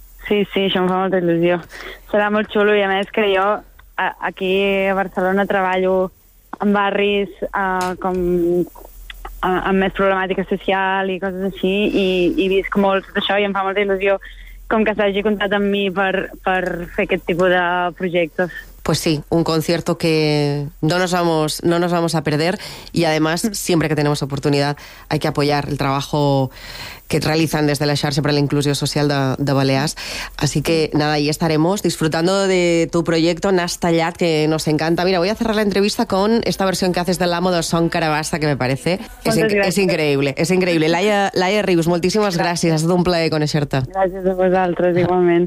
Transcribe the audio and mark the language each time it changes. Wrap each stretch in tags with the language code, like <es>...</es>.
<ca>Sí, això em fa molta il·lusió. Serà molt xulo i a més que jo... aquí a Barcelona treballo en barris com amb més problemàtica social i coses així, i visc molt tot això, i em fa molta il·lusió com que s'hagi comptat amb mi per fer aquest tipus de projectes.</ca> <es>Pues sí, un concierto que no nos vamos a perder, y además siempre que tenemos oportunidad hay que apoyar el trabajo que realizan desde la Xarxa per a la Inclusió Social de Balears. Así que nada, ahí estaremos disfrutando de tu proyecto Nastallat, que nos encanta. Mira, voy a cerrar la entrevista con esta versión que haces del Amo del Son Carabassa, que me parece es increíble.</es> <ca>Laia Rius, moltíssimes gràcies. Ha estat un plaer conèixer-te. Gràcies a vosaltres, igualment.</ca>